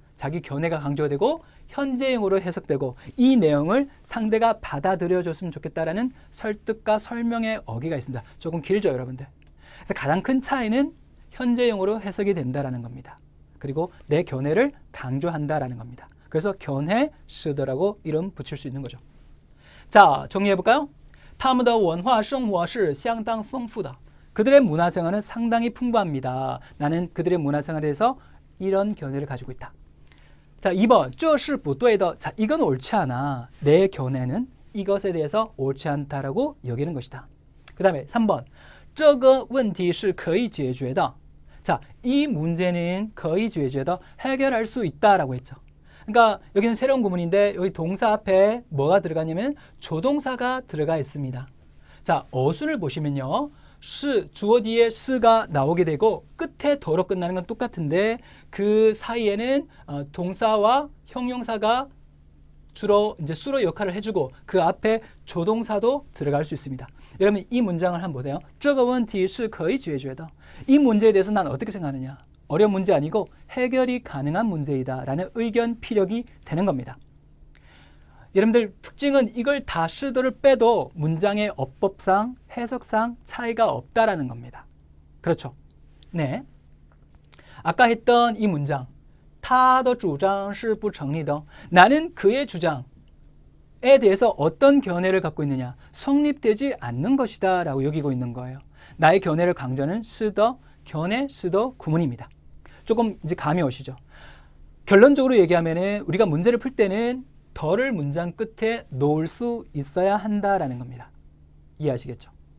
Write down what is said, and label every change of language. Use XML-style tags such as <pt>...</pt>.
<ko>자기 견해가 강조되고 현재형으로 해석되고 이 내용을 상대가 받아들여줬으면 좋겠다라는 설득과 설명의 어기가 있습니다. 조금 길죠, 여러분들. 그래서 가장 큰 차이는 현재형으로 해석이 된다라는 겁니다. 그리고 내 견해를 강조한다라는 겁니다. 그래서 견해 시더라고 이름 붙일 수 있는 거죠. 자, 정리해 볼까요?</ko> <zh>他们的文化生活是相当丰富的.</zh> <ko>그들의 문화생활은 상당히 풍부합니다. 나는 그들의 문화생활에 대해서 이런 견해를 가지고 있다. 자, 2번</ko> <zh>这是不对的.</zh> <ko>자, 이건 옳지 않아. 내 견해는 이것에 대해서 옳지 않다라고 여기는 것이다. 그 다음에 3번</ko> <zh>这个问题是可以解决的.</zh> <ko>자, 이 문제는</ko> <zh>可以解决的.</zh> <ko>해결할 수 있다라고 했죠. 그러니까 여기는 새로운 구문인데 여기 동사 앞에 뭐가 들어가냐면 조동사가 들어가 있습니다. 자, 어순을 보시면요. 주어 뒤에 스가 나오게 되고 끝에 더로 끝나는 건 똑같은데 그 사이에는 동사와 형용사가 주로 이제 수로 역할을 해주고 그 앞에 조동사도 들어갈 수 있습니다. 여러분 이 문장을 한번 보세요.</ko> <zh>这个问题是可以解决的.</zh> <ko>이 문제에 대해서 난 어떻게 생각하느냐? 어려운 문제 아니고 해결이 가능한 문제이다 라는 의견 피력이 되는 겁니다. 여러분들 특징은 이걸 다 시도를 빼도 문장의 어법상 해석상 차이가 없다라는 겁니다. 그렇죠? 네. 아까 했던 이 문장</ko> <zh>他的主张是不成立的.</zh> <ko>나는 그의 주장에 대해서 어떤 견해를 갖고 있느냐? 성립되지 않는 것이다 라고 여기고 있는 거예요. 나의 견해를 강조하는 시더, 견해, 시더 구문입니다. 조금 이제 감이 오시죠? 결론적으로 얘기하면 우리가 문제를 풀 때는 더를 문장 끝에 놓을 수 있어야 한다라는 겁니다. 이해하시겠죠?</ko>